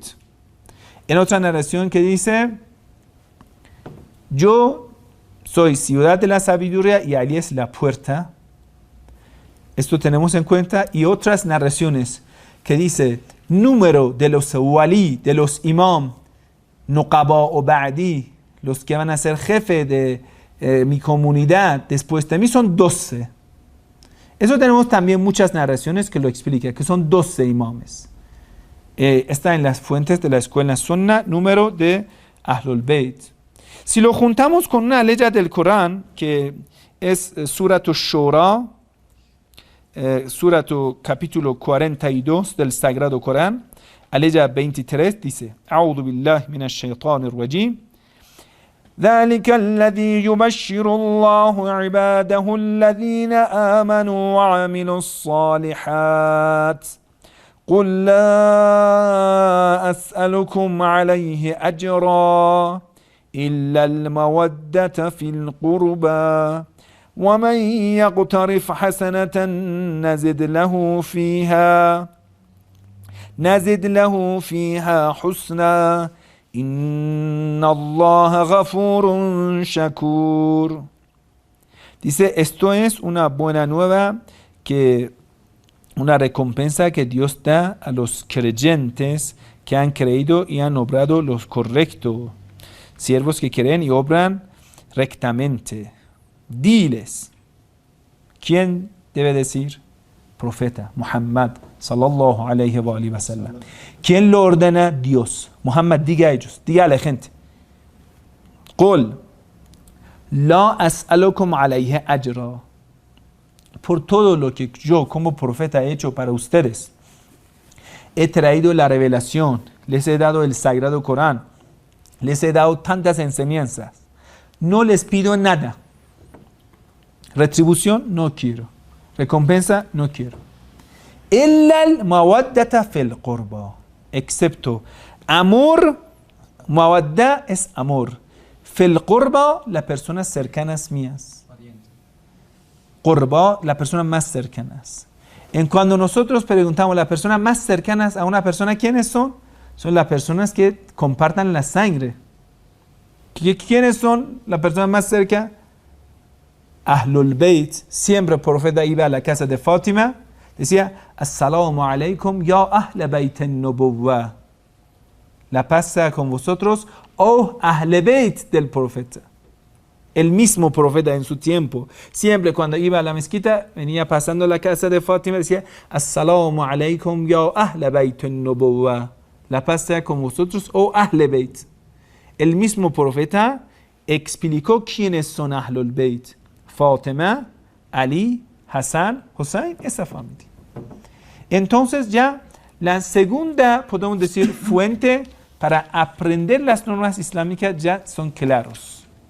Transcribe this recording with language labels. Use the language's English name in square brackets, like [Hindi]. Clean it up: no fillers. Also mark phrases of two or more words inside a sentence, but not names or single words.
[Spanish] En otra narración que dice, yo soy ciudad de la sabiduría y Ali es la puerta. Esto tenemos en cuenta. Y otras narraciones que dice, número de los wali, de los imam, nuqaba o ba'di, los que van a ser jefe de mi comunidad después de mí, son 12. Eso tenemos también muchas narraciones que lo explican, que son 12 imames. Está en las fuentes de la escuela Sunna, número de Ahlul Bayt. Si lo juntamos con una ley del Corán, que es Surat al-Shura, Surat capítulo 42 del Sagrado Corán, aleya 23, dice, [Arabic] أعوذ بالله من الشيطان الرجيم, ذلك الذي يبشر الله عباده الذين آمنوا وعملوا الصالحات قل لا أسألكم عليه أجرا إلا المودة في القربى ومن يقترف حسنة نزد له فيها حسنا إن الله غفور شكور. [Spanish] Dice, esto es una buena nueva, una recompensa que Dios da a los creyentes que han creído y han obrado lo correcto. Siervos que creen y obran rectamente. Diles. ¿Quién debe decir? Profeta Muhammad [Arabic] صلى الله عليه وسلم. [Spanish] ¿Quién lo ordena? Dios. Muhammad, diga a ellos, diga a la gente. [Arabic] قل لا أسألكم عليه أجرا. [Spanish] Por todo lo que yo como profeta he hecho para ustedes, he traído la revelación, les he dado el Sagrado Corán, les he dado tantas enseñanzas. No les pido nada. Retribución no quiero. Recompensa no quiero. [Arabic] إلا المودة في القربى. [Spanish] Excepto amor Mawadda es amor. [Arabic] في القربى, [Spanish] las personas cercanas mías. Qurba, las personas más cercanas. En cuando nosotros preguntamos las personas más cercanas a una persona, ¿quiénes son? Son las personas que compartan la sangre. ¿Quiénes son las personas más cerca? Ahlul Bayt. Siempre el profeta iba a la casa de Fátima, decía, [Arabic] السلام عليكم يا أهل بيت النبوة. [Spanish] La paz sea con vosotros, oh Ahl Bayt del profeta. El mismo profeta en su tiempo, siempre cuando iba a la mezquita, venía pasando la casa de Fátima, decía, [Arabic] السلام عليكم يا أهل بيت النبوة. [Spanish] La paz sea con vosotros, oh Ahl Bayt. El mismo profeta explicó quiénes son Ahlul Bayt. Fátima, Ali, Hassan, Hussein, esa familia. Entonces ya la segunda, podemos decir, fuente para aprender las normas islámicas ya son claros.